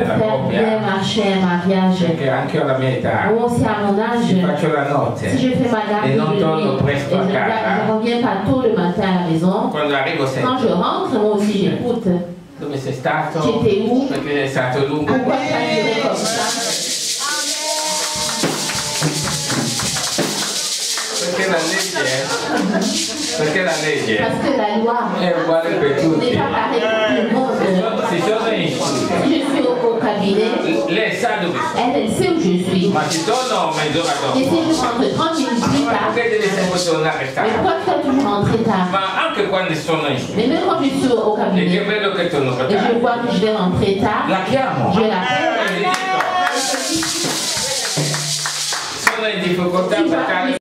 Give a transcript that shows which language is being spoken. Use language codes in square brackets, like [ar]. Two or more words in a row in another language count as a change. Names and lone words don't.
[fr] pour la faire bien [it] coppia, [fr] marcher un mariage. [it] perché anche alla mia età [fr] Moi aussi, à mon [it] ci [fr] âge, [it] faccio la notte [fr] si je fais ma garde [it] e [fr] de [it] non [fr] nuit [it] torno [fr] et [it] presto a [fr] je [it] casa. [fr] ne reviens pas tôt le matin à la maison, [it] Quando arrivo [fr] quand [it] sempre [fr] je rentre, moi aussi j'écoute. [it] dove sei stato? [fr] J'étais où? [it] Perché è stato lungo. [fr] Pourquoi ça a duré comme ça? [it] Perché la legge [fr] Parce que la loi [it] è uguale per tutti. [fr] n'est pas pareille pour tout le monde. [it] Si sono in studio, [fr] Si je suis au cabinet, [it] lei sa dove sono, [fr] elle sait où je suis. [it] ma ci torno mezz'ora [fr] Et si [it] dopo. [fr] je rentre 30 minutes plus [it] Ma [fr] tard, [it] perché deve sempre tornare [fr] mais [it] tardi? [fr] pourquoi tu dois toujours rentrer tard? [it] Ma anche quando sono in [fr] Mais [it] studio [fr] même quand je suis au [it] e che [fr] cabinet [it] vedo che torno per [fr] et je [it] tardi, [fr] vois que je vais rentrer tard, [it] la chiamo. [fr] je l'appelle. [it] E gli dico, sono in difficoltà [fr] Tu [it] per [fr] vois, [it] tale